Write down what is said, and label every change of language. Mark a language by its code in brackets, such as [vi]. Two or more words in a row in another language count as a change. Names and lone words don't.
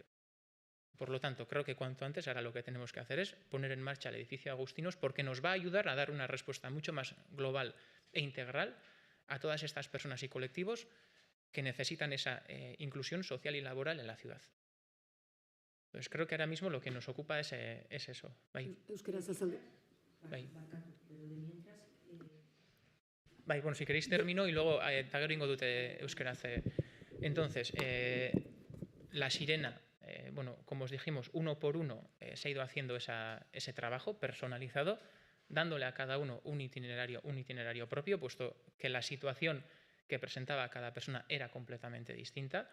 [es] Por lo tanto, creo que cuanto antes ahora lo que tenemos que hacer es poner en marcha el edificio Agustinos, porque nos va a ayudar a dar una respuesta mucho más global e integral a todas estas personas y colectivos que necesitan esa inclusión social y laboral en la ciudad. Entonces creo que ahora mismo lo que nos ocupa es eso. [eu] Bai. Bai, bueno, [es] si queréis termino y luego [eu] eta gero ingo dute euskeraz. [es] Entonces, La Sirena, bueno, como os dijimos, uno por uno se ha ido haciendo ese trabajo personalizado, dándole a cada uno un itinerario propio, puesto que la situación que presentaba cada persona era completamente distinta.